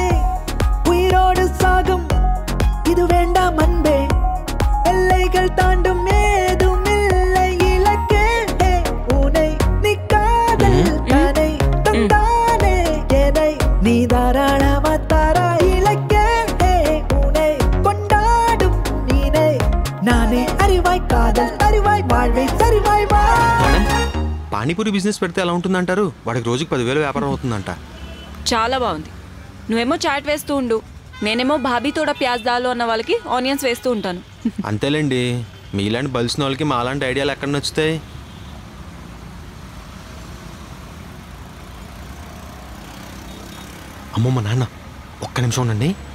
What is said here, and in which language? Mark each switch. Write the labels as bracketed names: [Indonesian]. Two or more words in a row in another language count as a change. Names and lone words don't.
[Tamil] உயிரோடு சாகும் இது வேண்டாம் அன்பே எல்லைகள் தாண்டும் ஏதும் இல்லை இலக்கே உன்னை நீ காதல் தானே தந்தானே எதை நீ தாராளமா தாரா இலக்கே உன்னை கொண்டாடும் நீனே நானே அறிவாய் காதல் அறிவாய் வாழ்வை சரிவாய் வா. [Telugu] పానీపూరి బిజినెస్ పెడితే ఎలా ఉంటుందంటారు? వాడికి రోజుకి 10,000 వ్యాపారం అవుతుందంట. చాలా బాగుంది. నువ్వేమో చాట్ వేస్తూ ఉండు, నేనేమో [Hindi] भाबी थोड़ा प्याज़ डालो [Telugu] అన్న వాళ్ళకి ఆనియన్స్ వేస్తూ ఉంటాను. అంతేలేండి, మీలాంటి బలిసిన వాళ్ళకి మాలాంటి ఐడియాలు ఎక్కడ నచ్చుతాయి? అమ్మో మా నాన్న, ఒక్క నిమిషం ఉండండి.